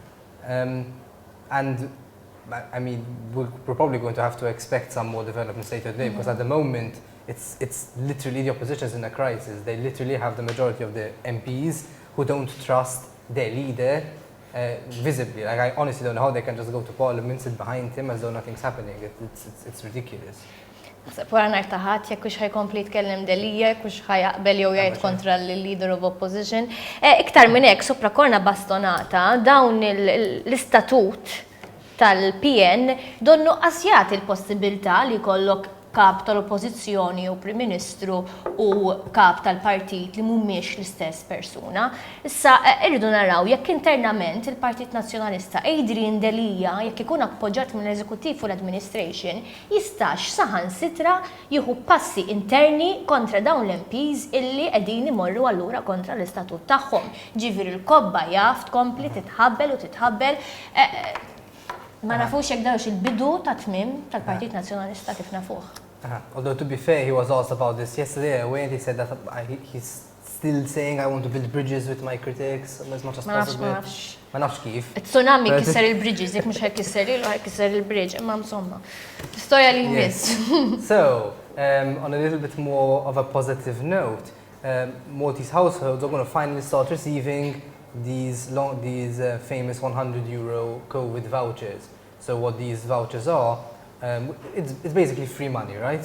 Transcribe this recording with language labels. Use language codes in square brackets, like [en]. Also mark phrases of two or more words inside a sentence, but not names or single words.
[en] And I mean, we're probably going to have to expect some more developments later today, because at the moment, it's literally the opposition is in a crisis. They literally have the majority of the MPs who don't trust their leader visibly. Like, I honestly don't know how they can just go to Parliament, sit behind him as though nothing's happening. It's ridiculous. [mt] Wara nhar taħat, jekk hux ħajkompli jitkellem Delia, jekk hux ħajaqbel jew jgħid kontra l- [en] leader of opposition. [mt] Iktar minn hekk [it] sopra korna bastonata [mt] dawn l-istatut tal-PN donnu qasjat il-possibilità li jkollok kap tal-oppożizzjoni u Prim Ministru u kap tal-partit li mhumiex l-istess persuna. Issa irridu naraw jekk internament il-Partit Nazzjonalista Adrian Delia jekk ikun appoġġjat mill-Eżekuttiv u l-Administration jistax saħansitra jieħu passi interni kontra dawn l-MPs illi qegħdin imorru allura kontra l-istatut tagħhom. Ġifieri l-kobba jaf tkompli titħabbel u titħabbel. Ma nafux jekk dawx il-bidu ta' tmiem tal-Partit Nazzjonalista kif nafuh. [en] Although to be fair, he was asked about this yesterday when he said that he's still saying I want to build bridges with my critics as much as possible. [mt] Ma nafx kif. Tsunami kisser il-bridges, jekk mhux ħajkisser ilu ħajkisser il-bridge, imma insomma. Storja li jmiss. [en] So, on a little bit more of a positive note, Maltese households are going to finally start receiving these famous €100 COVID vouchers. So what these vouchers are, it's basically free money, right?